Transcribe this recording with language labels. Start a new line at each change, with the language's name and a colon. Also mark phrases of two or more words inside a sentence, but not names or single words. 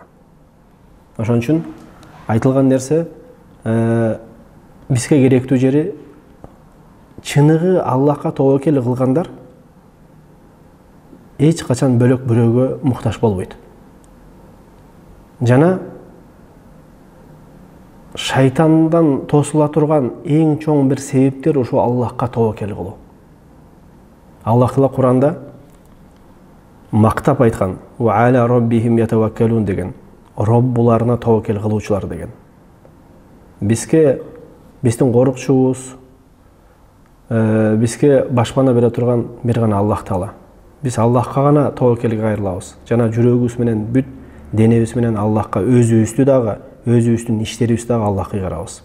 Kyrgyz: Ошон үчүн айтылган нерсе бизге керектүү жери чыныгы Аллахка тобокел кылгандар эч качан бөлөк бирөөгө муктаж болбойт. Жана шайтандан тосула турган эң чоң бир себептер ошо Аллахка тобокел кылуу. Аллах Таала Куранда мактап айткан:
Arabic: "وعلى ربهم يتوكلون" деген.
Kyrgyz: Роббуларына тобокел кылуучулар деген. Биздин корукчубуз, бизге башпана бере турган бир гана Аллах Таала. Биз Аллахка гана тобокелге кайрылабыз. Жана жүрөгүбүз менен, бүт денебиз менен Аллахка, өзүбүздү дагы, өзүбүздүн иштерибизди дагы Аллахка кайрабыз.